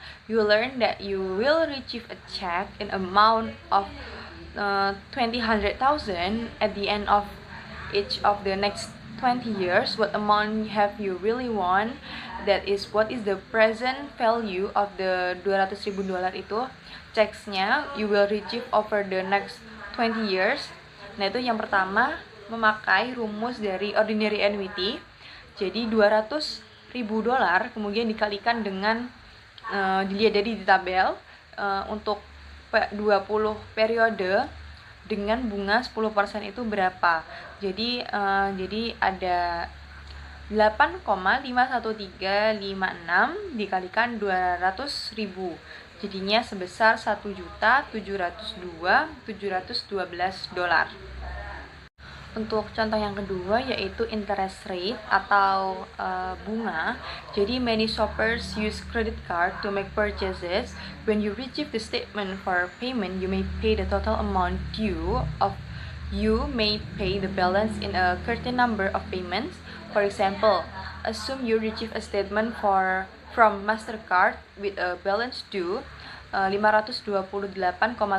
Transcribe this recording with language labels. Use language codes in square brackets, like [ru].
[en] You learn that you will receive a check in amount of 20,000 at the end of each of the next 20 years. What amount have you really won? That is what is the present value of the $200.000 itu. Checksnya you will receive over the next 20 years. [id] Nah, itu yang pertama memakai rumus dari ordinary annuity. Jadi $200.000 kemudian dikalikan dengan dilihat dari di tabel untuk 20 periode dengan bunga 10% itu berapa. Jadi ada 8,51356 dikalikan 200.000. Jadinya sebesar $1.702.712. Untuk contoh yang kedua yaitu interest rate atau bunga. Jadi [en] many shoppers use credit card to make purchases. When you receive the statement for payment, you may pay the total amount due of you may pay the balance in a certain number of payments. For example, assume you receive a statement from Mastercard with a balance due €528,77.